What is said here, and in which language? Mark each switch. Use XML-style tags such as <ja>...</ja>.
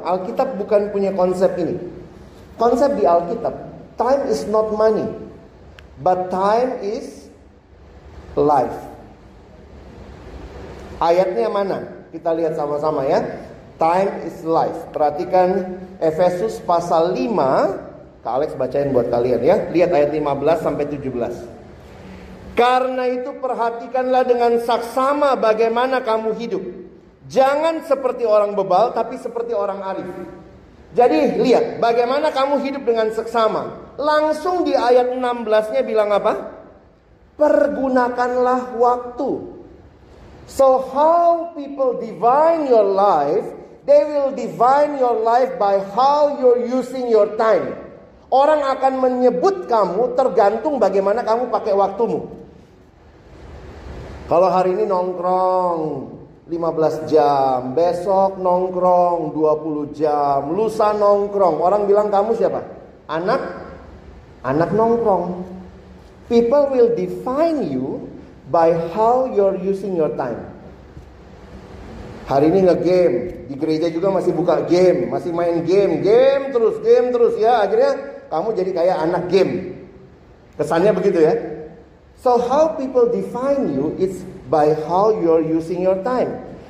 <id>Alkitab bukan punya konsep ini.</id> <en>Konsep di Alkitab, time is not money, but time is life.</en> <id>Ayatnya mana? Kita lihat sama-sama ya. Time is life. Perhatikan Efesus pasal 5. Kak Alex bacain buat kalian ya. Lihat ayat 15 sampai 17. Karena itu perhatikanlah dengan saksama bagaimana kamu hidup. Jangan seperti orang bebal, tapi seperti orang arif. Jadi lihat bagaimana kamu hidup dengan seksama. Langsung di ayat 16-nya bilang apa? Pergunakanlah waktu.</id> <en>So how people define your life, they will define your life by how you're using your time.</en> <id>Orang akan menyebut kamu tergantung bagaimana kamu pakai waktumu. Kalau hari ini nongkrong 15 jam, besok nongkrong 20 jam, lusa nongkrong, orang bilang kamu siapa? Anak nongkrong.</id> <en>People will define you by how you're using your time.</en> <id>Hari ini nge-game, di gereja juga masih buka game, masih main game terus ya. Akhirnya kamu jadi kayak anak game. Kesannya begitu ya.</id> <en>So how people define you is by how you're using your time.</en>